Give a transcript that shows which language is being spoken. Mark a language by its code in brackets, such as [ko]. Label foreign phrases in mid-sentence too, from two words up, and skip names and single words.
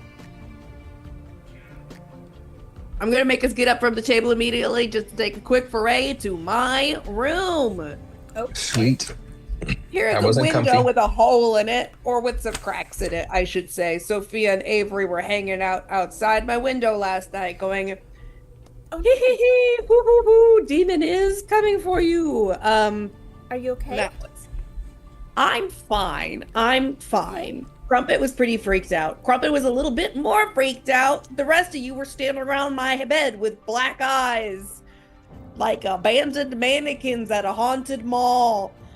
[en] I'm gonna make us get up from the table immediately just to take a quick foray to my room. Sweet. Here That at the wasn't window comfy. with a hole in it, or with some cracks in it, I should say. Sophia and Avery were hanging out outside my window last night going, Oh, hee hee hee, hoo hoo hoo, demon is coming for you. are you okay? That was- I'm fine. I'm fine. Crumpet was pretty freaked out. Crumpet was a little bit more freaked out. The rest of you were standing around my bed with black eyes, like abandoned mannequins at a haunted mall.